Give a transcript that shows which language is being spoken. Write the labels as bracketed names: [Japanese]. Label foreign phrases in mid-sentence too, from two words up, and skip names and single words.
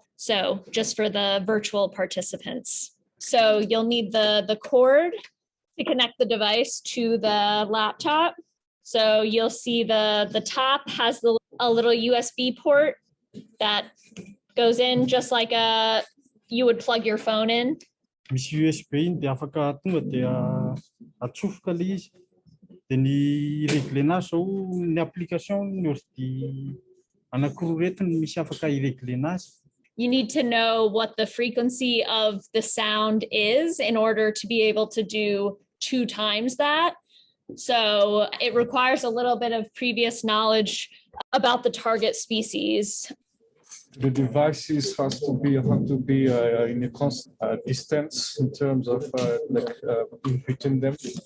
[English] So just for the virtual participants. So you'll need the cord to connect the device to the laptop. So you'll see the top has a little USB port that goes in just like you would plug your phone in. [Malagasy] Misy USB iny dia afaka tonga dia atsofoka le izy. Dia ny régler anazy zao ny application ny ordi anankiroa retiny misy afaka i-régler anazy. [English] You need to know what the frequency of the sound is in order to be able to do 2 times that. So it requires a little bit of previous knowledge about the target species. The devices have to be in a constant distance in terms of inputting them.